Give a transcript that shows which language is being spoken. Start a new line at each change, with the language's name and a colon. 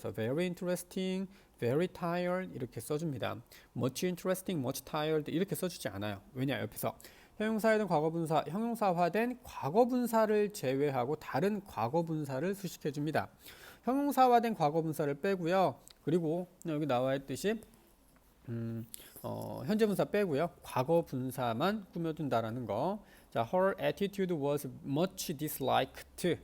Korean: 그래서 very interesting, very tired 이렇게 써줍니다. much interesting, much tired 이렇게 써주지 않아요. 왜냐? 옆에서 형용사화된 과거분사, 형용사화된 과거분사를 제외하고 다른 과거분사를 수식해줍니다. 형용사화된 과거분사를 빼고요. 그리고 여기 나와 있듯이 현재분사 빼고요. 과거분사만 꾸며준다라는 거.
English: 자, her attitude was much disliked.